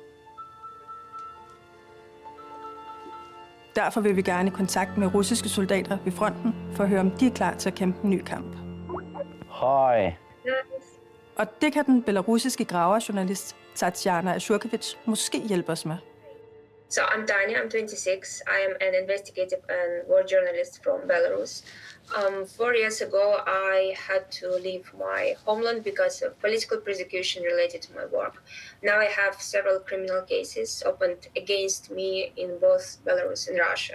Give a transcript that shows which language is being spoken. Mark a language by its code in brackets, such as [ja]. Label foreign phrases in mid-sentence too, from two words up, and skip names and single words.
[da] Derfor vil vi gerne i kontakt med russiske soldater ved fronten, for at høre, om de er klar til at kæmpe en ny kamp. Hej. Og det kan den belarusiske graverjournalist Tatyana Ashurkevich måske hjælpe os med. [en] So I'm Tanya, I'm 26. I am an investigative and war journalist from Belarus. 4 years ago, I had to leave my homeland because of political persecution related to my work. Now I have several criminal cases opened against me in both Belarus and Russia.